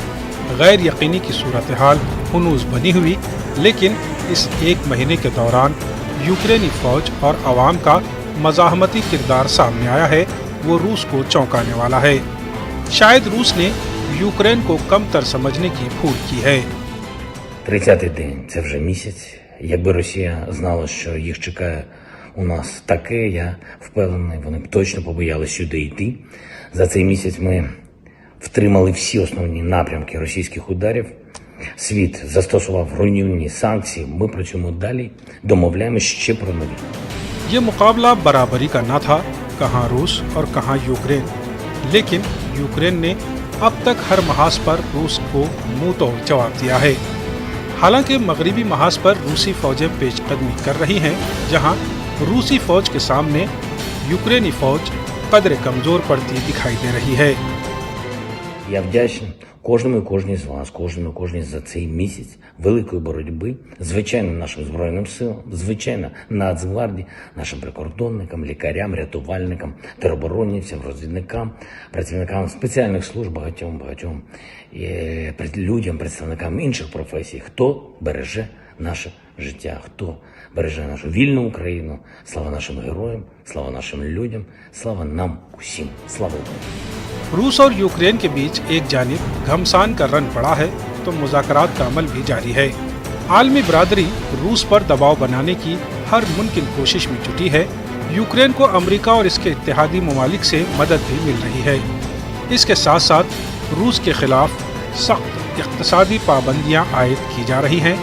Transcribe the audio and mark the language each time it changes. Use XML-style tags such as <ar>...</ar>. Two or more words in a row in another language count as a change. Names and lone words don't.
<ur>غیر یقینی کی صورت حال ہنوز بنی ہوئی، لیکن اس ایک مہینے کے دوران یوکرینی فوج اور عوام کا مزاحمتی کردار سامنے آیا ہے، وہ روس کو چونکانے والا ہے. شاید روس نے یوکرین کو کمتر سمجھنے کی بھول کی ہے.</ur> <uk>30-й день, це вже місяць. Якби Росія знала, що їх чекає у нас таке, я впевнений, вони б точно побоялись сюди йти. За цей місяць ми втримали всі основні напрямки російських ударів. Світ застосував руйнівні санкції. Ми працюємо далі, домовляємось ще про нові.</uk> <ur>یہ مقابلہ برابری کا نہ تھا، کہاں روس اور کہاں یوکرین، لیکن یوکرین نے اب تک ہر محاذ پر روس کو منہ توڑ جواب دیا ہے. حالانکہ مغربی محاذ پر روسی فوجیں پیش قدمی کر رہی ہیں، جہاں روسی فوج کے سامنے یوکرینی فوج قدرے کمزور پڑتی دکھائی دے رہی ہے.</ur> <uk>Я вдячний кожному і кожній з вас, кожному і кожній за цей місяць великої боротьби, звичайно, нашим Збройним силам, звичайно, Нацгвардії, нашим прикордонникам, лікарям, рятувальникам, тероборонівцям, розвідникам, працівникам спеціальних служб, багатьом людям, представникам інших професій, хто береже наше життя, хто береже нашу вільну Україну. Слава нашим героям, слава нашим людям, слава нам усім. Слава Україні!</uk> <ur>روس اور یوکرین کے بیچ ایک جانب گھمسان کا رن پڑا ہے تو مذاکرات کا عمل بھی جاری ہے. عالمی برادری روس پر دباؤ بنانے کی ہر ممکن کوشش میں جٹی ہے. یوکرین کو امریکہ اور اس کے اتحادی ممالک سے مدد بھی مل رہی ہے. اس کے ساتھ ساتھ روس کے خلاف سخت اقتصادی پابندیاں عائد کی جا رہی ہیں.</ur>